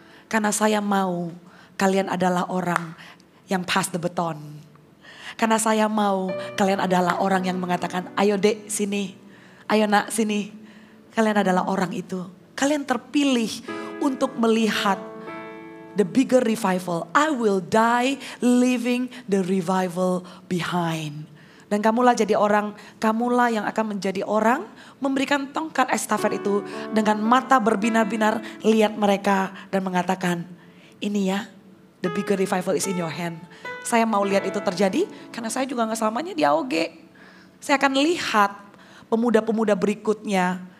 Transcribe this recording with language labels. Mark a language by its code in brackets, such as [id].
[id] Karena saya mau kalian adalah orang yang [en] pass the baton. [id] Karena saya mau kalian adalah orang yang mengatakan, ayo dek sini, ayo nak sini. Kalian adalah orang itu. Kalian terpilih untuk melihat [en] the bigger revival. I will die leaving the revival behind. [id] Dan kamulah jadi orang, kamulah yang akan menjadi orang memberikan tongkat estafet itu dengan mata berbinar-binar lihat mereka dan mengatakan, ini ya, [en] the bigger revival is in your hand. [id] Saya mau lihat itu terjadi karena saya juga gak selamanya di AOG. Saya akan lihat pemuda-pemuda berikutnya.